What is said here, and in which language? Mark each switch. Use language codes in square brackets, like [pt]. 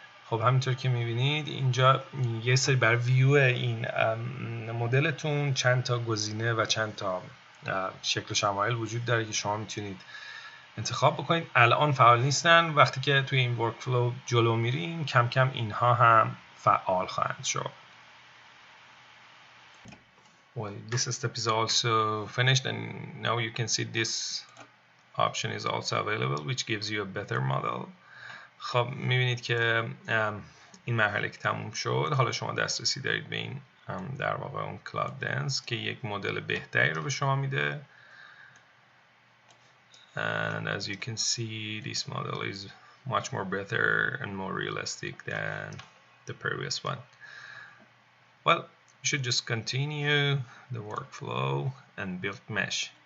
[fa] خب همینطور که میبینید اینجا یه سری بر ویو این مدلتون چند تا گزینه و چند تا شکل و شمایل وجود داره که شما میتونید انتخاب بکنید. الان فعال نیستن، وقتی که توی این ورک فلو جلو میریم کم کم اینها هم فعال خواهند شد. [en] Well, this step is also finished and now you can see this option is also available which gives you a better model. [fa] خب میبینید که این مرحله که تموم شد حالا شما دسترسی دارید به این در واقع اون کلاود دنس که یک مدل بهتری رو به شما میده. [en] And as you can see, this model is much more better and more realistic than the previous one. Well, you should just continue the workflow and build mesh.